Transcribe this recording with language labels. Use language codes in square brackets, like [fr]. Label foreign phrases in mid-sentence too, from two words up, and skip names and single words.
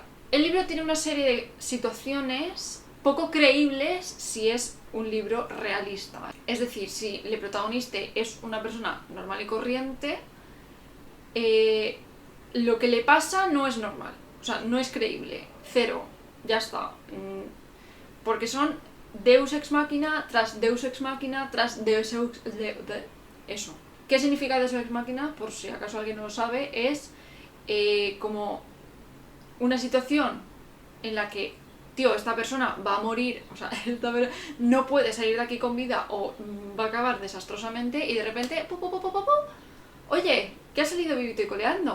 [es] El libro tiene una serie de situaciones poco creíbles si es un libro realista. Es decir, si el protagonista es una persona normal y corriente, lo que le pasa no es normal, o sea, no es creíble, cero, ya está. Porque son [la] Deus Ex Machina [es] tras [la] Deus Ex Machina [es] tras [la] Deus Ex... [es] eso. ¿Qué significa [la] Deus Ex Machina? [es] Por si acaso alguien no lo sabe, es como una situación en la que tío, esta persona va a morir, o sea, no puede salir de aquí con vida o va a acabar desastrosamente y de repente, oye, que ha salido vivito y coleando.